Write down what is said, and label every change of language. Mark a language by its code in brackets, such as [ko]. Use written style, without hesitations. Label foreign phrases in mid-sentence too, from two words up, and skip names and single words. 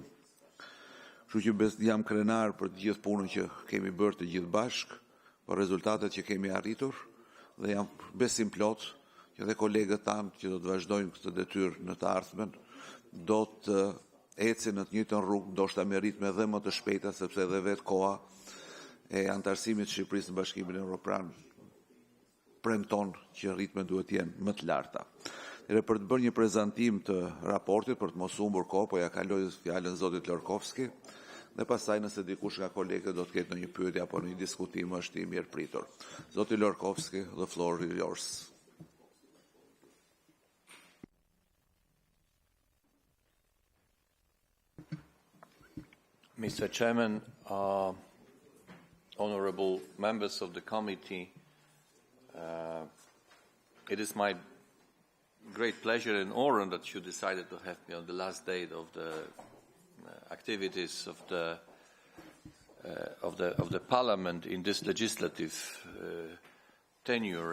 [sq] Kështu që jam krenar për të gjithë punën që kemi bërë të gjithë bashkë, për rezultatet që kemi arritur, dhe jam besim plot që dhe kolegët tanë që do të vazhdojnë këtë detyrë në të ardhmen, do të ecin në të njëjtën rrugë, ndoshta me ritme dhe më të shpejta, sepse edhe vetë koha e antarësimit të Shqipërisë në Bashkimin Evropian premton që ritmet duhet të jenë më të larta. Dhe për të bërë një prezantim të raportit, për të mos humbur kohë, po ja kaloj fjalën zotit Lorkovski, dhe pastaj nëse dikush nga kolegët do të ketë ndonjë pyetje apo një diskutim, është i mirë pritur. Zoti Lorkovski, [en] the floor is yours. Mr. Chairman, honorable members of the committee, it is my great pleasure and honor that you decided to have me on the last day of the activities of the Parliament in this legislative tenure.